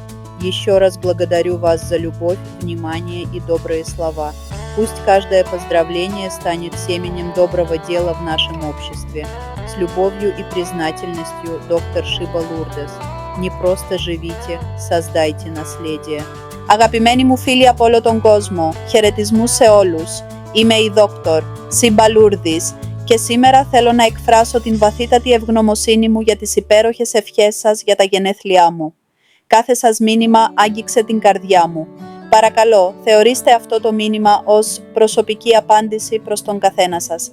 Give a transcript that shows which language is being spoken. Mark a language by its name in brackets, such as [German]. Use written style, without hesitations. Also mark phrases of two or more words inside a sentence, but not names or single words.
[Russian] Еще раз благодарю вас за любовь, внимание и добрые слова. Пусть каждое поздравление станет семенем доброго дела в нашем обществе. С любовью и признательностью, доктор Шиба Λούρδες. Не просто живите, создайте наследие. [Greek] Αγαπημένοι μου φίλοι από όλο τον κόσμο, χαιρετισμούς σε όλους. Είμαι η δόκτωρ Σίμπα Λούρδης και σήμερα θέλω να εκφράσω την βαθύτατη ευγνωμοσύνη μου για τις υπέροχες ευχές σας για τα γενέθλιά μου. Κάθε σας μήνυμα άγγιξε την καρδιά μου. Παρακαλώ, θεωρήστε αυτό το μήνυμα ως προσωπική απάντηση προς τον καθένα σας.